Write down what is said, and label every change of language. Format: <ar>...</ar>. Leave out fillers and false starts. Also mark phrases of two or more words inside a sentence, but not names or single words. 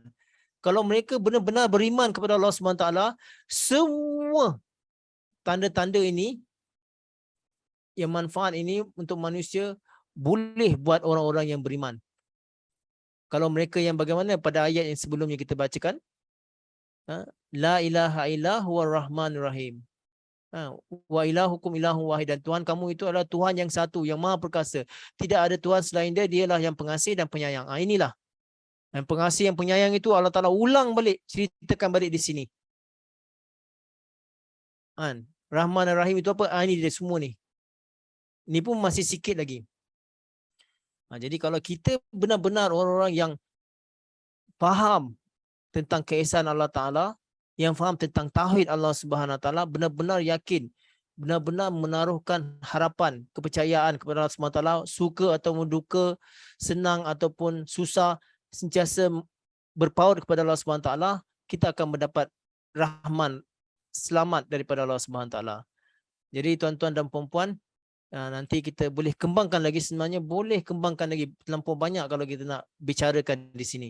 <ms>Kalau mereka benar-benar beriman kepada</ms> <ar>الله سبحانه وتعالى,</ar> <ms>semua tanda-tanda ini, yang manfaat ini untuk manusia, boleh buat orang-orang yang beriman. Kalau mereka yang bagaimana pada ayat yang sebelumnya kita bacakan,</ms> <ar>لا إله إلا هو الرحمن الرحيم. وإلهكم إله واحد,</ar> <ms>dan Tuhan kamu itu adalah Tuhan yang satu, yang maha perkasa. Tidak ada Tuhan selain dia, dialah yang pengasih dan penyayang. Inilah. Yang pengasih, yang penyayang itu</ms> <ar>الله تعالى</ar> <ms>ulang balik, ceritakan balik di sini. Rahman dan Rahim itu apa? Ini dia semua ni. Ini pun masih sikit lagi. Jadi kalau kita benar-benar orang-orang yang faham tentang keesaan</ms> <ar>الله تعالى,</ar> <ms>yang faham tentang tauhid</ms> <ar>الله سبحانه وتعالى,</ar> <ms>benar-benar yakin, benar-benar menaruhkan harapan, kepercayaan kepada</ms> <ar>الله سبحانه وتعالى,</ar> <ms>suka atau duka, senang ataupun susah, sentiasa berpaut kepada</ms> <ar>الله سبحانه وتعالى,</ar> <ms>kita akan mendapat rahman, selamat daripada</ms> <ar>الله سبحانه وتعالى.</ar> <ms>Jadi tuan-tuan dan puan-puan, nanti kita boleh kembangkan lagi, sebenarnya boleh kembangkan lagi terlampau banyak kalau kita nak bicarakan di sini.</ms>